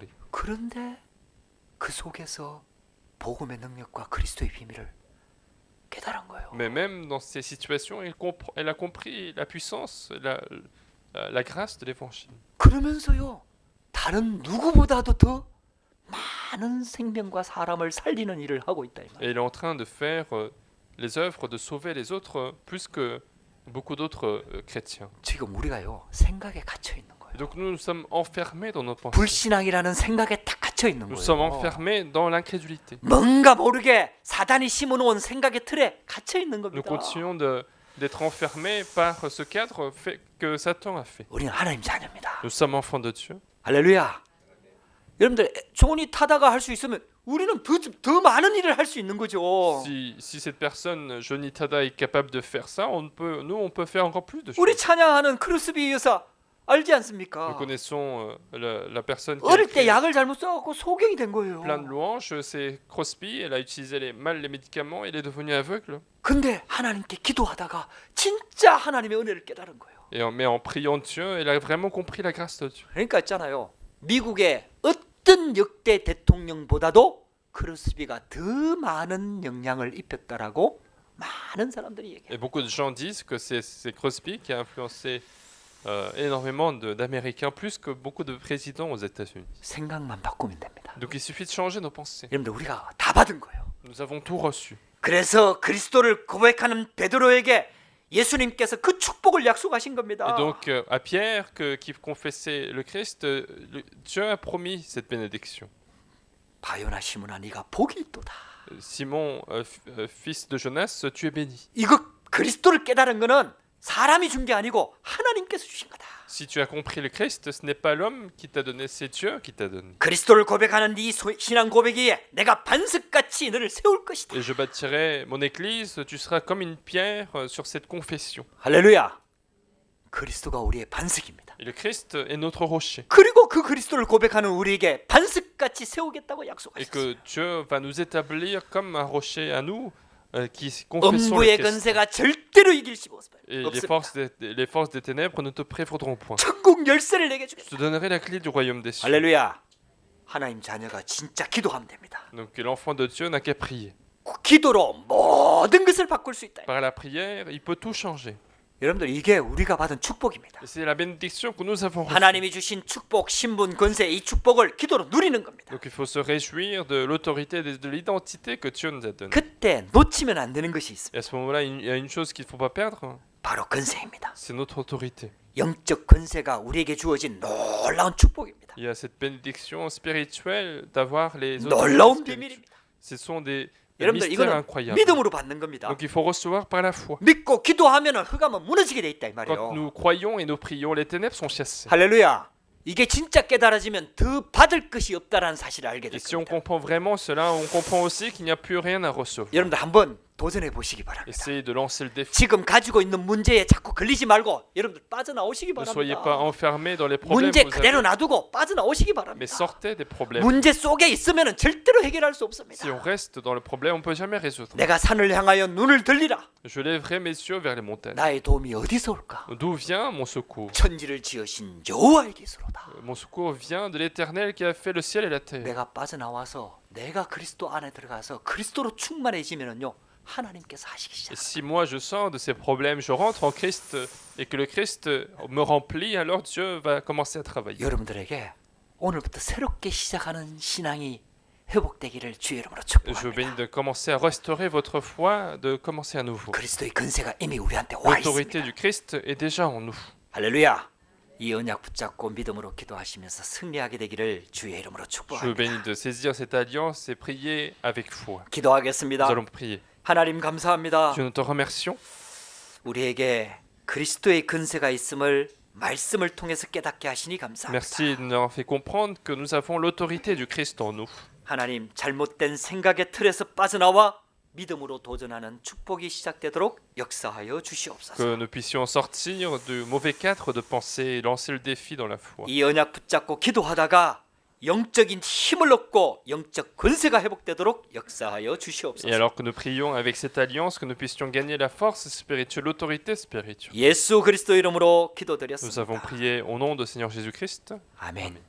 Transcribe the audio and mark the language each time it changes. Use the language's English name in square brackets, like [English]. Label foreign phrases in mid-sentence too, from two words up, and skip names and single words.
[Korean] 그런데 그 속에서 복음의 능력과 그리스도의 비밀을 깨달은 거예요. [French] Mais même dans ces situations, elle a compris la puissance, la grâce de l'évangile. [Korean] 그러면서요 다른 누구보다도 더 많은 생명과 사람을 살리는 일을 하고 있다 이 [French] Et [Korean] 말이에요. [French] elle est en train de faire les œuvres, de sauver les autres plus que beaucoup d'autres chrétiens. [Korean] 지금 우리가요 생각에 갇혀 있는 거예요. [French] Et donc nous sommes enfermés dans nos pensées. [Korean] 불신앙이라는 생각에 딱 갇혀 있는 [French] Nous sommes [Korean] 거예요. [French] enfermés dans l'incrédulité. [Korean] 뭔가 모르게 사단이 심어놓은 생각의 틀에 갇혀 있는 [French] Nous [Korean] 겁니다. [French] continuons d'être enfermés par ce cadre que Satan a fait. [Korean] 우리는 하나님 자녀입니다. [French] Nous sommes enfants de Dieu. [Korean] 할렐루야. 여러분들 존이 타다가 할 수 있으면 우리는 더 많은 일을 할 수 있는 거죠. [French] Si cette personne, Johnny Tada, est capable de faire ça, on peut faire encore plus de [Korean] 우리 [French] choses. [Korean] 찬양하는 크루스비 여사 알지 [French] Nous [Korean] 않습니까? [French] connaissons la personne qui a [Korean] 어릴 때 [French] écrit [Korean] 약을 잘못 써갖고 소경이 된 거예요. [French] plein de louanges, c'est Crosby, elle a utilisé mal les médicaments, elle est devenue aveugle. [Korean] 근데 하나님께 기도하다가 진짜 하나님의 은혜를 깨달은 거예요. [French] Mais en priant Dieu, elle a vraiment compris la grâce de Dieu. [Korean] 그러니까 있잖아요. 미국의 어떤 역대 대통령보다도 크루스비가 더 많은 영향을 입혔다라고 많은 사람들이 얘기해요. [French] Et beaucoup de gens disent que c'est Crosby qui a influencé énormément d'Américains, plus que beaucoup de présidents aux États-Unis. [Korean] 생각만 바꾸면 됩니다. [French] Donc il suffit de changer nos pensées. [Korean] 여러분들 우리가 다 받은 거예요. [French] Nous avons tout reçu. [Korean] 그래서 그리스도를 고백하는 베드로에게 예수님께서 그 축복을 약속하신 겁니다. [French] Et donc à Pierre qui confessait le Christ, Dieu a promis cette bénédiction. [Korean] 바요나 시몬아 네가 복이 있도다. [French] Simon, fils de Jonas, tu es béni. [Korean] 이거 그리스도를 깨달은 거는 사람이 준 게 아니고 하나님께서 주신 거다. [French] Si tu as compris le Christ, ce n'est pas l'homme qui t'a donné, c'est Dieu qui t'a donné. [Korean] 그리스도를 고백하는 네 신앙 고백에 내가 반석같이 너를 세울 것이다. [French] Et je bâtirai mon église, tu seras comme une pierre sur cette confession. [Korean] 할렐루야. 그리스도가 우리의 반석입니다. [French] Et le Christ est notre rocher. [Korean] 그리고 그 그리스도를 고백하는 우리에게 반석같이 세우겠다고 [French] Et [Korean] 약속하셨어요. [French] que Dieu va nous établir comme un rocher à nous qui confessons le [Korean] 음부의 [French] Christ. [Korean] 권세가 절대로 이길 수 [French] Et [Korean] 없습니다. [French] les forces des ténèbres ne te prévaudront point. [Korean] 천국 열쇠를 내게 [French] Je [Korean] 주겠다. [French] te donnerai la clé du royaume des cieux. [Korean] 할렐루야. 하나님 자녀가 진짜 기도하면 됩니다. [French] Donc l'enfant de Dieu n'a qu'à prier. [Korean] 기도로 모든 것을 바꿀 수 있다. [French] Par la prière, il peut tout changer. [Korean] 여러분들 이게 우리가 받은 축복입니다. [French] Et c'est la bénédiction que nous avons reçue. [Korean] 하나님이 주신 축복, 신분, 권세 이 축복을 기도로 누리는 겁니다. [French] Donc il faut se réjouir de l'autorité, de l'identité que Dieu nous a donnée. [Korean] 그때 놓치면 안 되는 것이 있습니다. [French] Et à ce moment-là, il y a une chose qu'il ne faut pas perdre, [Korean] 바로 권세입니다. [French] c'est notre autorité. [Korean] 영적 권세가 우리에게 주어진 놀라운 축복입니다. [French] Il y a cette bénédiction spirituelle d'avoir les [Korean] 놀라운 [French] autorités spirituelles. [Korean] 비밀입니다. [French] Ce sont des [Korean] 여러분들 [French] mystères [Korean] 이거는 [French] incroyables. [Korean] 믿음으로 받는 겁니다. [French] Donc il faut recevoir par la foi. [Korean] 믿고 기도하면 흑암은 무너지게 돼 있다 이 [French] Quand [Korean] 말이에요. [French] nous croyons et nous prions, les ténèbres sont chassées. [Korean] 할렐루야. 이게 진짜 깨달아지면 더 받을 것이 없다라는 사실을 알게 [French] Et [Korean] 될 [French] si on [Korean] 겁니다. [French] comprend vraiment cela, on comprend aussi qu'il n'y a plus rien à recevoir. [Korean] 여러분들 한번 도전해 보시기 바랍니다. [French] Essayez de lancer le défi. [Korean] 지금 가지고 있는 문제에 자꾸 걸리지 말고 여러분들 빠져나오시기 [French] Ne soyez pas [Korean] 바랍니다. [French] enfermés dans les problèmes [Korean] 문제 [French] que vous [Korean] 그대로 [French] avez, [Korean] 놔두고 빠져나오시기 [French] mais [Korean] 바랍니다. [French] sortez des problèmes. [Korean] 문제 속에 있으면 절대로 해결할 수 없습니다. [French] Si on reste dans le problème, on ne peut jamais résoudre. [Korean] 내가 산을 향하여 눈을 들리라. [French] Je lèverai mes yeux vers les montagnes. [Korean] 나의 도움이 어디서 올까? [French] D'où vient mon secours? [Korean] 천지를 지으신 여호와에게서로다. [French] Mon secours vient de l'Éternel qui a fait le ciel et la terre. [Korean] 내가 빠져나와서 내가 그리스도 안에 들어가서 그리스도로 충만해지면은요 하나님께서 하시기 [French] Et [Korean] 시작. [French] si moi je sors de ces problèmes, je rentre en Christ et que le Christ me remplit, alors Dieu va commencer à travailler. [Korean] 여러분들에게 오늘부터 새롭게 시작하는 신앙이 회복되기를 주의 이름으로 [French] Je bénis [Korean] 축복합니다. [French] de commencer à restaurer votre foi, de commencer à nouveau. [Korean] 그리스도의 근세가 이미 우리한테 와 [French] L'autorité [Korean] 있습니다. [French] du Christ est déjà en nous. [Korean] 할렐루야. 이 언약 붙잡고 믿음으로 기도하시면서 승리하게 되기를 주의 이름으로 [French] Je vous bénis [Korean] 축복합니다. [French] de saisir cette alliance et prier avec foi. Nous [Korean] 기도하겠습니다. [French] allons prier. [Korean] 하나님 감사합니다. [French] Dieu, nous te remercions [Korean] 우리에게 그리스도의 근세가 있음을 말씀을 통해서 깨닫게 하시니 감사합니다. [French] Merci de nous avoir fait comprendre que nous avons l'autorité du Christ en nous. [Korean] 하나님 잘못된 생각의 틀에서 빠져나와 믿음으로 도전하는 축복이 시작되도록 역사하여 주시옵소서. [French] Que nous puissions sortir du mauvais cadre de pensée et lancer le défi dans la foi. [Korean] 이 언약 붙잡고 기도하다가 영적인 힘을 얻고 영적 권세가 회복되도록 역사하여 [French] Et [Korean] 주시옵소서. [French] alors que nous prions avec cette alliance, que nous puissions gagner la force spirituelle, l'autorité spirituelle. [Korean] 예수 그리스도 이름으로 [French] Nous avons [Korean] 기도드렸습니다. [French] prié au nom du Seigneur Jésus-Christ. [Korean] 아멘.